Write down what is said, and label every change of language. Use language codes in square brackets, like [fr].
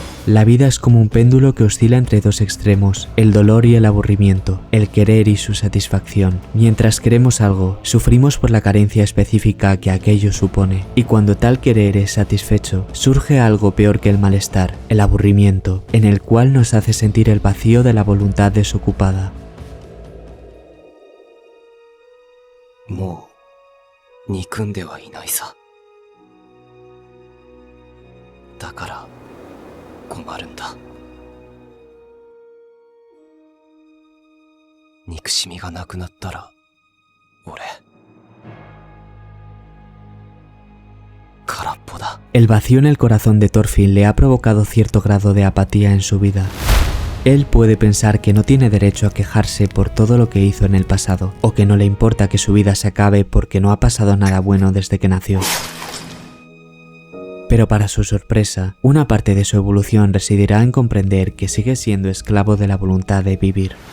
[es] La vida es como un péndulo que oscila entre dos extremos, el dolor y el aburrimiento, el querer y su satisfacción. Mientras queremos algo, sufrimos por la carencia específica que aquello supone, y cuando tal querer es satisfecho, surge algo peor que el malestar, el aburrimiento, en el cual nos hace sentir el vacío de la voluntad desocupada. [ja] もう憎んではいないさ。だから困るんだ。憎しみがなくなったら俺空っぽだ。 [es] El vacío en el corazón de Thorfinn le ha provocado cierto grado de apatía en su vida. Él puede pensar que no tiene derecho a quejarse por todo lo que hizo en el pasado, o que no le importa que su vida se acabe porque no ha pasado nada bueno desde que nació. Pero para su sorpresa, una parte de su evolución residirá en comprender que sigue siendo esclavo de la voluntad de vivir.